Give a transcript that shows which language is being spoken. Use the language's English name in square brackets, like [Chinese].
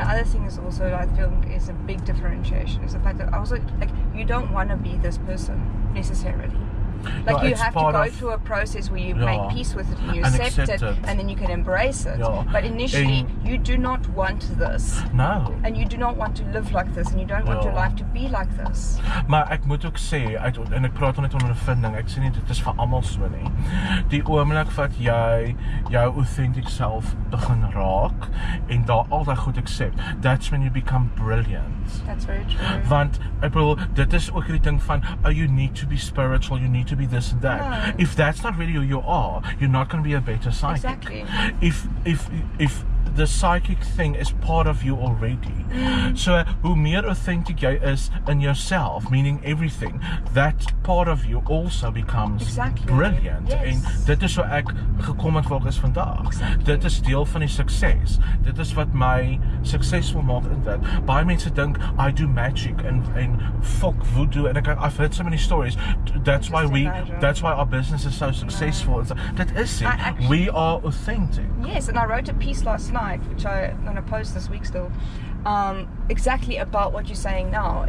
[English] And the other thing is also, I think, is a big differentiation, is the fact that also, like, you don't want to be this person necessarily. Like, you have to go through a process where you make peace with it and you accept it, and then you can embrace it. But initially, you do not want this. No. And you do not want to live like this, and you don't want your life to be like this. [Afrikaans] Maar ek moet ook sê, en ek praat net onder ondervinding, ek sê nie dit is vir almal so nie. Die oomblik wat jy jou authentic self begin raak en daar al daai goed accept, [English] that's when you become brilliant. That's very true. [Afrikaans] Want ek bedoel, dit is ook die ding van, [English] oh, you need to be spiritual, you need to be this and that. No. If that's not really who you are, you're not going to be a better psychic. Exactly. If the psychic thing is part of you already. [Afrikaans] So hoe meer [English] authentic [Afrikaans] jy is [English] in yourself, meaning everything, that part of you also becomes brilliant. Yes. [Afrikaans] En dit is hoe ek gekom het waar ek is vandag. [English] Exactly. [Afrikaans] Dit is deel van die sukses. Dit is wat my succesvol maak in dit. Baie mense dink [English] I do magic and fuck voodoo, and I've heard so many stories. That's why our business is so successful. No. That is it. We are authentic. Yes, and I wrote a piece last night, which I'm going to post this week still, exactly about what you're saying now.